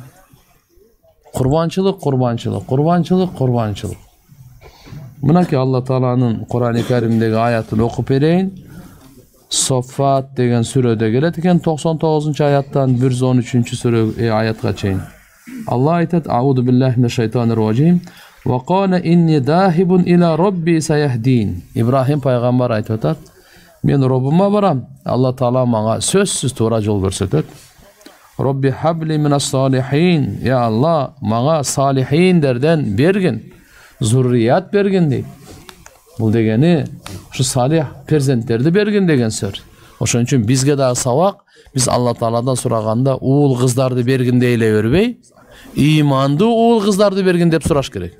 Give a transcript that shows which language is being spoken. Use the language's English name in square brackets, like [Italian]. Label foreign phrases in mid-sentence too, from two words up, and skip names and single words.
[Kyrgyz] Курбанчылык. Мынакей Алла Тааланын Курани Каримдеги аятын окуп берейин. Соффат деген сүрөдө келет экен 99-аяттан 113-сүрө аятка чейин. Алла айтат: [Arabic] "أعوذ بالله من الشيطان الرجيم. وقال إني ذاهب إلى ربي سيهدين." [Kyrgyz] Ибрахим пайгамбар айтып атат: "Мен Роббума барам. Алла Таала мага сөзсүз туура жол көрсөтөт. [Arabic] رب هب لي من الصالحين. [Kyrgyz] Я Алла, мага салихиндерден бергин, зуррият бергин" дейт. Бул дегени ушу салих перзенттерди бергин деген сөз. Ошон үчүн бизге дагы сабак, биз Алла Тааладан сураганда уул кыздарды бергин дей эле бербей, имандуу уул кыздарды бергин деп сураш керек.